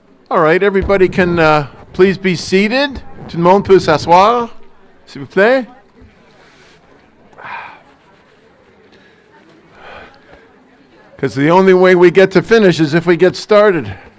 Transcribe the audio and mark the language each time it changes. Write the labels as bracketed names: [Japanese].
[English] All right, everybody can please be seated. [French] Tout le monde peut s'asseoir, s'il vous plaît. [English] Because the only way we get to finish is if we get started.